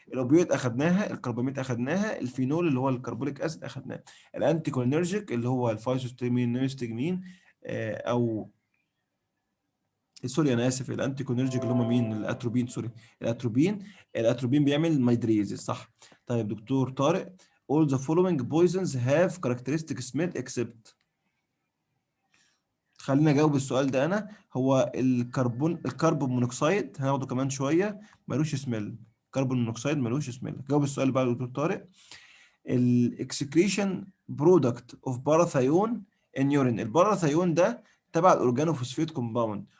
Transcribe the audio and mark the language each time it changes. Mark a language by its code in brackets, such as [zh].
[ar] الاوبيويد اخدناها، الكرباميد اخدناها، الفينول اللي هو الكربوليك اسيد اخدناه. الانتي كولينرجيك اللي هو الفايسوستيمين نيوستجمين او سوري انا اسف، الانتي كولينرجيك اللي هم مين؟ الاتروبين، سوري الاتروبين بيعمل مايدريزيس صح. طيب دكتور طارق: [en] all the following poisons have characteristic smell except. [ar] خلينا اجاوب السؤال ده انا. هو الكربون مونوكسيد هناخده كمان شويه، ملوش سميل. كربون مونوكسيد ملوش سميل. جاوب السؤال بقى يا دكتور طارق: الاكسكريشن برودكت اوف باراثيون ان يورين. الباراثيون ده تبع الاورجانوفوسفيت كومباوند.